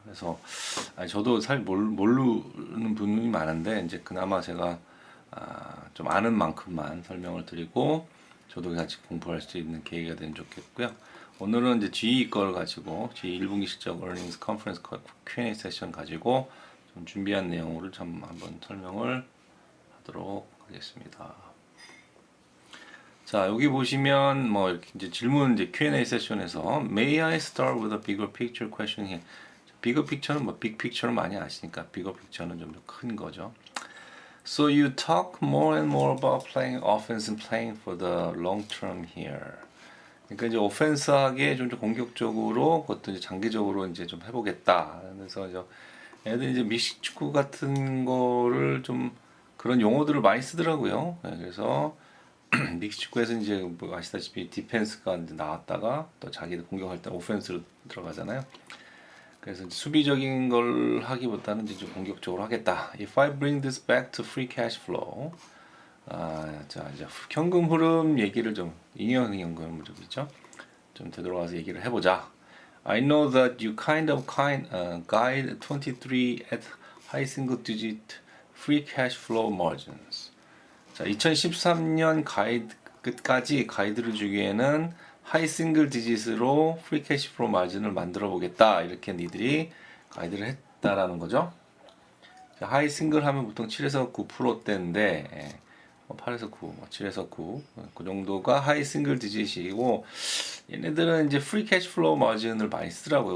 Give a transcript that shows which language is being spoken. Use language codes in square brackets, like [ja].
[ko] 그래서 저도 잘 모르는 부분이 많은데 이제 그나마 제가 좀 아는 만큼만 설명을 드리고 저도 같이 공부할 수 있는 계기가 되면 좋겠고요. 오늘은 이제 GE 걸 가지고 GE 1분기 실적 earnings 컨퍼런스 Q&A 세션 가지고 좀 준비한 내용으로 좀 한번 설명을 하도록 하겠습니다. 자, 여기 보시면 뭐 이렇게 이제 질문 이제 Q&A 세션에서 [en] May I start with a bigger picture question here? [ko] bigger picture는 뭐 big picture는 많이 아시니까 bigger picture는 좀 큰 거죠. [en] So you talk more and more about playing offense and playing for the long term here. [ko] 그러니까 이제 오펜스하게 좀 공격적으로 그것도 이제 장기적으로 이제 좀 해보겠다. 그래서 애들 이제 미식축구 같은 거를 좀 그런 용어들을 많이 쓰더라고요. 그래서 믹스축구에서 이제 뭐 아시다시피 디펜스가 이제 나왔다가 또 자기들 공격할 때 오펜스로 들어가잖아요. 그래서 이제 수비적인 걸 하기보다는 이제 좀 공격적으로 하겠다. [en] If I bring this back to free cash flow, [ko] 자 이제 현금 흐름 얘기를 좀 잉여 현금 흐름이죠. 좀 되돌아가서 얘기를 해보자. [en] I know that you guide 23 at high single digit free cash flow margins. [ko] 자, 2013년 끝까지 가이드를 주기에는 하이 싱글 디짓으로 프리 캐시 플로우 마진을 만들어 보겠다. 이렇게 니들이 가이드를 했다라는 거죠. 자, 하이 싱글 하면 보통 7에서 9%대인데 8에서 9, 7에서 9, 그 정도가 하이 싱글 디짓이고 얘네들은 이제 프리 캐시 플로우 마진을 많이 쓰더라고요.